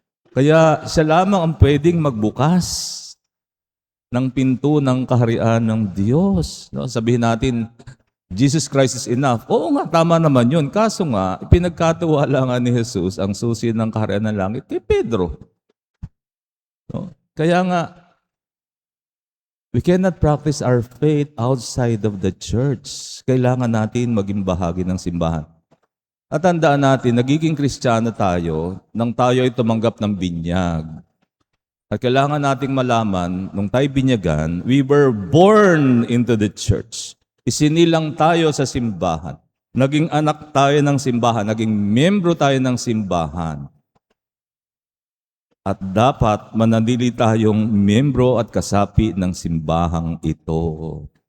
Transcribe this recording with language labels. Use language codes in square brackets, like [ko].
[tl] Kaya siya lamang ang pwedeng magbukas ng pinto ng kaharian ng Diyos. No? Sabihin natin, [en] Jesus Christ is enough. [tl] Oo nga, tama naman yun. Kaso nga, pinagkatiwala nga ni Jesus ang susi ng kaharian ng langit kay Pedro. No? Kaya nga, [en] we cannot practice our faith outside of the church. [tl] Kailangan natin maging bahagi ng simbahan. At tandaan natin, nagiging Kristiyano tayo nang tayo ay tumanggap ng binyag. At kailangan nating malaman, nung tayo binyagan, [en] we were born into the church. [tl] Isinilang tayo sa simbahan. Naging anak tayo ng simbahan. Naging membro tayo ng simbahan. At dapat manatili tayong membro at kasapi ng simbahang ito.